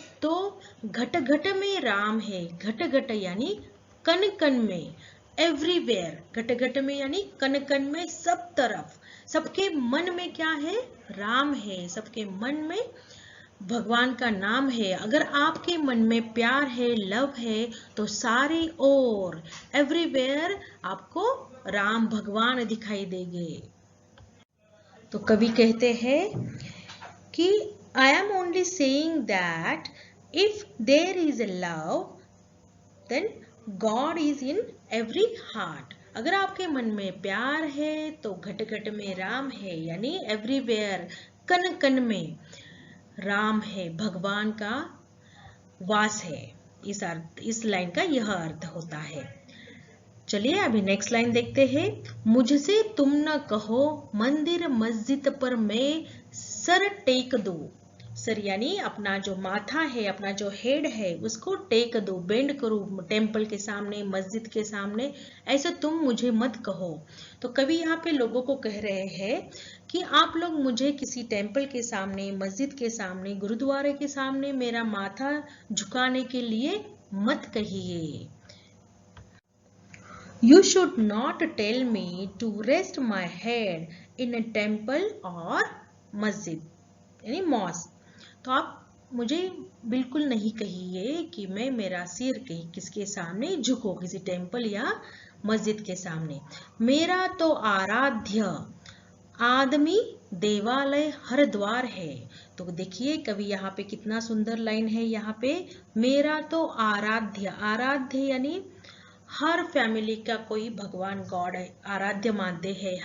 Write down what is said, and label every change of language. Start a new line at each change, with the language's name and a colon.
Hindi: तो घट घट में राम है, घट घट यानी कण कण में, एवरीवेयर घट घट में यानी कण कण में, सब तरफ, सबके मन में क्या है, राम है, सबके मन में भगवान का नाम है। अगर आपके मन में प्यार है, लव है, तो सारे ओर एवरीवेयर आपको राम भगवान दिखाई देंगे। तो कवि कहते हैं कि
English: I am only saying that if there is a love, then God is in every heart.
Hindi: अगर आपके मन में प्यार है तो घट घट में राम है, यानी एवरीवेयर कण कण में राम है, भगवान का वास है। इस लाइन का यह अर्थ होता है। चलिए अभी नेक्स्ट लाइन देखते हैं। मुझसे तुम न कहो मंदिर मस्जिद पर मैं सर टेक दूं। सर यानी अपना जो माथा है, अपना जो हेड है, उसको टेक दो, बेंड करो टेम्पल के सामने, मस्जिद के सामने, ऐसे तुम मुझे मत कहो। तो कवि यहाँ पे लोगों को कह रहे हैं कि आप लोग मुझे किसी टेम्पल के सामने, मस्जिद के सामने, गुरुद्वारे के सामने मेरा माथा झुकाने के लिए मत कहिए।
English: You should not tell me to rest my head in a temple or
Hindi: मस्जिद यानी मॉस्क। तो आप मुझे बिल्कुल नहीं कहिए कि मैं मेरा सिर कहीं किसके सामने झुको, किसी टेम्पल या मस्जिद के सामने। मेरा तो आराध्य आदमी देवालय हर द्वार है। तो देखिए कवि यहाँ पे कितना सुंदर लाइन है, यहाँ पे मेरा तो आराध्य, आराध्य यानी हर फैमिली का कोई भगवान गॉड है, आराध्य मानते हैं।